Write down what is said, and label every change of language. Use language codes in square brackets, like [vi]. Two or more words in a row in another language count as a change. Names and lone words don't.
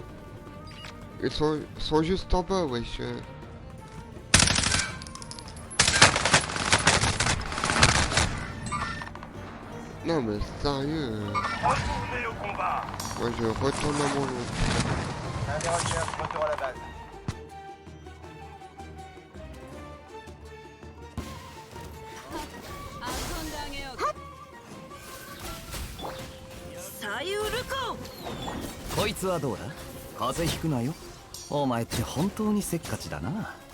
[fr] Ils sont juste en bas, wesh. Non mais sérieux. Retournez au combat. Moi je retourne à mon lot. Un des recherches, retour à la base. [ja] こいつはどうだ？風邪ひくなよ。お前って本当にせっかちだな。